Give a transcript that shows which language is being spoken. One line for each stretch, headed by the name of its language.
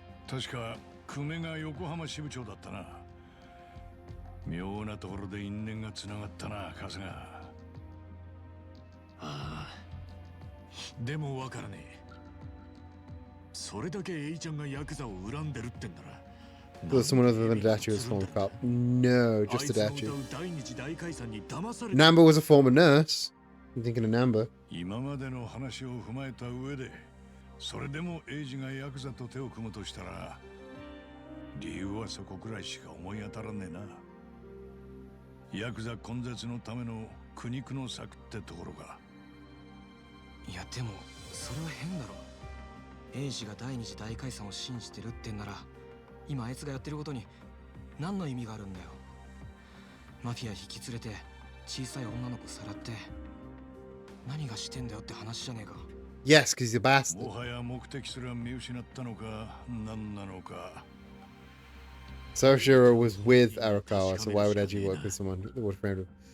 Japanese: 確か久米が横浜支部長だったな。妙なところで因縁がつながったな、春日。ああ、でもわからねえ。それだけエイちゃんがヤクザを恨んでるってんなら。
English: Was someone other than Adachi was a former cop? No, just Adachi. Namba was a former nurse. I'm thinking of Namba.
Japanese: 今までの話を踏まえた上で、それでもエイジがヤクザと手を組むとしたら、理由はそこくらいしか思い当たらねえな。ヤクザ根絶のための苦肉の策ってところか。いやでもそれは変だろ。エイジが第二次大解散を信じてるってんなら、今あいつがやってることに何の意味があるんだよ。マフィア引き連れて小さい女の子さらって何がしてんだよって話じゃねえか。
English: Yes, because he's a bastard.
Japanese: もはや目的すら見失ったのか何なのか。
English: Sarashiro was with Arakawa, so why would Eiji work with someone that would frame him?